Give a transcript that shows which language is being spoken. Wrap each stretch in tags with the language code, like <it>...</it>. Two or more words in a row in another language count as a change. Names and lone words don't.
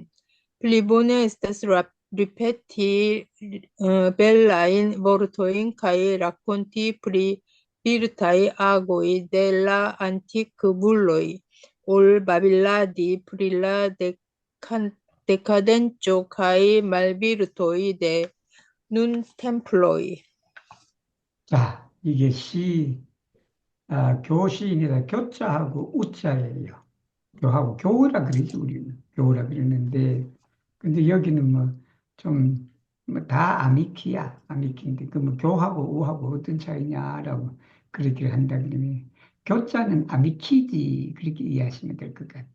<eo>Pli bone estas ripeti belajn vortojn kaj rakonti pri virtaj agoj de la antikvuloj ol babiladi pri la dekadenco kaj malvirtoj de nuntemploj.</eo> <ko>자, 이게 교시인이다. 교자하고 우자예요. 교하고 교우라 그러지, 우리는. 교우라 그러는데, 근데 여기는 다 아미키야. 아미키인데, 교하고 우하고 어떤 차이냐라고 그렇게 한다 그러면, 교자는 아미키지, 그렇게 이해하시면 될 것 같아.</ko>